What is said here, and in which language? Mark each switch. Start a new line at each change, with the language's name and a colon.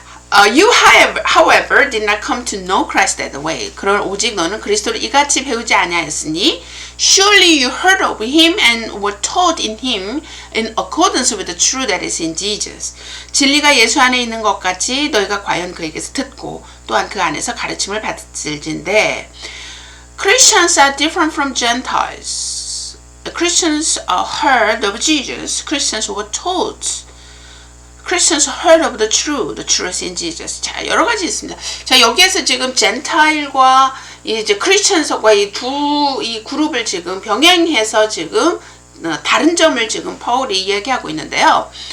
English: You however did not come to know Christ that way.
Korean: 그럴 오직 너는 그리스도를 이같이 배우지 아니하였으니
English: surely you heard of him and were taught in him in accordance with the truth that is in Jesus.
Korean: 진리가 예수 안에 있는 것 같이 너희가 과연 그에게서 듣고 또한 그 안에서 가르침을 받을진데
English: Christians are different from Gentiles. Christians heard of Jesus. Christians were taught. Christians heard of the truth in Jesus.
Korean: 자, 여러 가지 있습니다. 자, 여기에서 지금 젠타일과 이제 크리스천과 이 그룹을 지금 병행해서 지금 다른 점을 지금 파울이 이야기하고 있는데요.